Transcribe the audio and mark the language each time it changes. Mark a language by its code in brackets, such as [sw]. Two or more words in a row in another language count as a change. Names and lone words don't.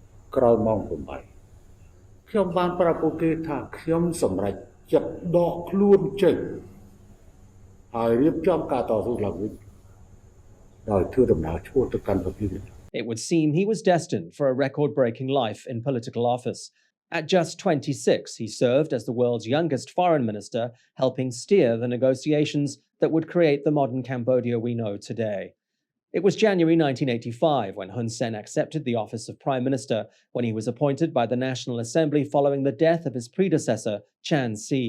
[km] ក្រោយម៉ោង 8 ខ្ញុំបានប្រាប់ពួកគេថាខ្ញុំសម្រេចចិត្តដកខ្លួនចេញហើយរៀបចំការតស៊ូឡើងវិញដោយធ្វើដំណើរឆ្ពោះទៅកាន់ប្រទេសនេះ [en] It would seem he was destined for a record-breaking life in political office. At just 26, he served as the world's youngest foreign minister, helping steer the negotiations that would create the modern Cambodia we know today. It was January 1985 when Hun Sen accepted the office of Prime Minister when he was appointed by the National Assembly following the death of his predecessor, Chan Si.